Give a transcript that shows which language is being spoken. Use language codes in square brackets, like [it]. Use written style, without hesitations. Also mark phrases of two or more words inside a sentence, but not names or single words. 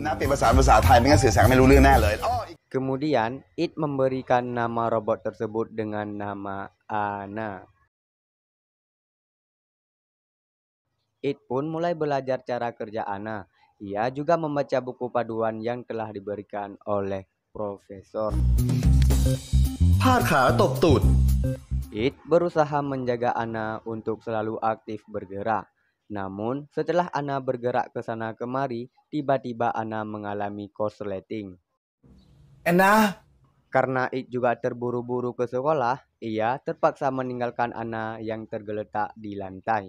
[id] Kemudian It memberikan nama robot tersebut dengan nama Ana. It pun mulai belajar cara kerja Ana. Ia juga membaca buku paduan yang telah diberikan oleh profesor. [th] พาดขาตบตูด [id] It berusaha menjaga Ana untuk selalu aktif bergerak. Namun, setelah Ana bergerak ke sana kemari, tiba-tiba Ana mengalami korsleting. Anna Karena It juga terburu-buru ke sekolah, ia terpaksa meninggalkan Ana yang tergeletak di lantai.